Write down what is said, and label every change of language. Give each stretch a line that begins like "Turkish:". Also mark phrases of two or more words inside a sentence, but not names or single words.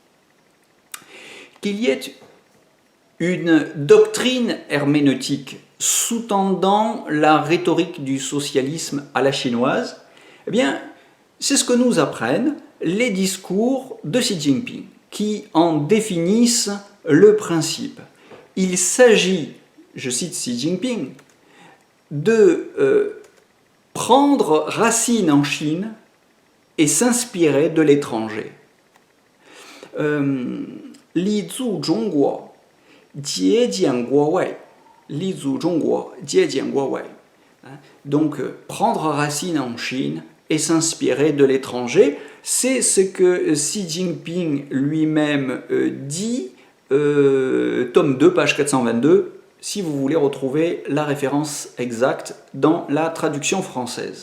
French: Qu'il y ait une doctrine herméneutique sous-tendant la rhétorique du socialisme à la chinoise, eh bien, c'est ce que nous apprennent les discours de Xi Jinping, qui en définissent le principe. Il s'agit, je cite Xi Jinping, de prendre racine en Chine et s'inspirer de l'étranger.
Chinese: 立足中国,借鉴国外. 立足中国,借鉴国外.
French: Donc, prendre racine en Chine et s'inspirer de l'étranger, c'est ce que Xi Jinping lui-même dit, tome 2, page 422, si vous voulez retrouver la référence exacte dans la traduction française.